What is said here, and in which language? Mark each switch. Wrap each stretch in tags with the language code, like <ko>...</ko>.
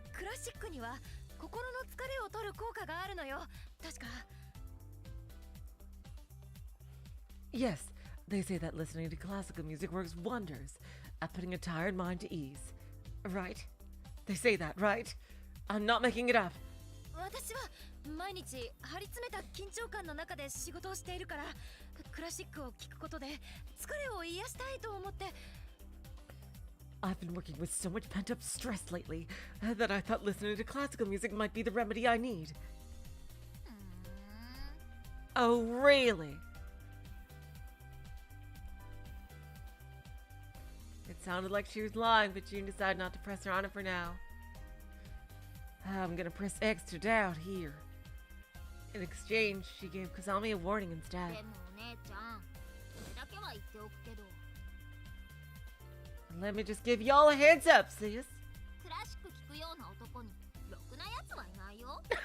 <ja>クラシックには心の疲れを取る効果があるのよ。確か。</ja> <en>Yes, they say that listening to classical music works wonders at putting a tired mind to ease. Right? They say that, right? I'm not making it up.</en> <ja>私は毎日張り詰めた緊張感の中で仕事をしているから、クラシックを聴くことで疲れを癒したいと思って。</ja> <en>I've been working with so much pent-up stress lately that I thought listening to classical music might be the remedy I need. Oh, really? It sounded like she was lying, but June decided not to press her on it for now. I'm gonna press Xtend out here. In exchange, she gave Kazami a warning instead.</en> <ja>でもお姉ちゃん、それだけは言っておくけど。</ja> <en>Let me just give y'all a heads up, sis.</en> <ja>クラシック聴くような男にろくなやつはいないよ。</ja>